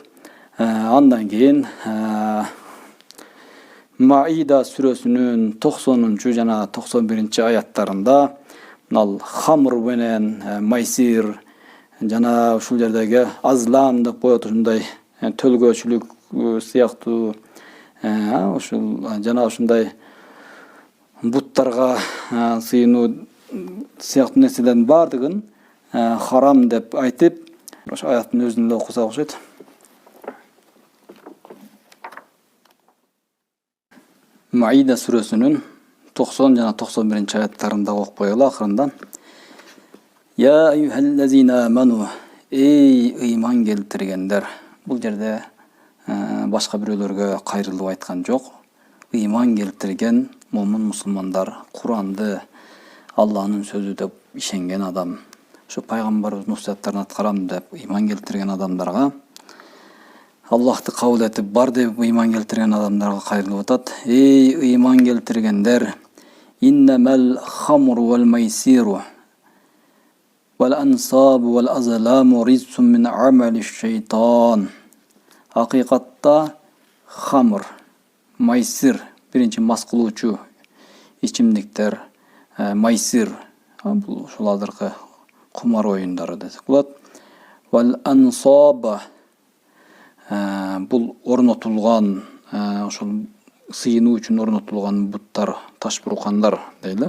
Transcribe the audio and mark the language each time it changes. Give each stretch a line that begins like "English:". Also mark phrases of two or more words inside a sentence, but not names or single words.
Kyrgyz: Андан кийин Маида сүрөсүнүн 90 жана 91 аяттарында мынал хамр менен майсир жана ушул жердеги азлам деп коет, ушундай төлгөөчүлүк сыяктуу ушул жана ушундай буттарга сыйынуу сыяктуу нерселердин баардыгын харам деп айтып, ошо аяттын өзүн эле окусак окшойт. Маида сүрөсүнүн 90 жана 91 аяттарында окуп коелу акырында.
Arabic: يا أيها الذين آمنوا,
Kyrgyz: эй ыйман келтиргендер. Бул жерде башка бирөөлөргө кайрылып айткан жок. Ыйман келтирген момун мусулмандар, Куранды Алланын сөзү деп ишенген адам, ошо пайгамбарыбыздын нусияттарын аткарам деп ыйман келтирген адамдарга, Аллахты кабыл этип бар деп ыйман келтирген адамдарга кайрылып атат. Эй ыйман келтиргендер,
Arabic: إنما الخمر والميسر والأنصاب والأزلام رجس من عمل الشيطان.
Kyrgyz: Акыйкатта хамр, майсир, биринчи мас кылуучу ичимдиктер, майсир, бул ушул азыркы кумар оюндары десек болот.
Arabic: والأنصاب,
Kyrgyz: бул орнотулган, ошол сыйынуу үчүн орнотулган буттар, таш бурукандар дейли.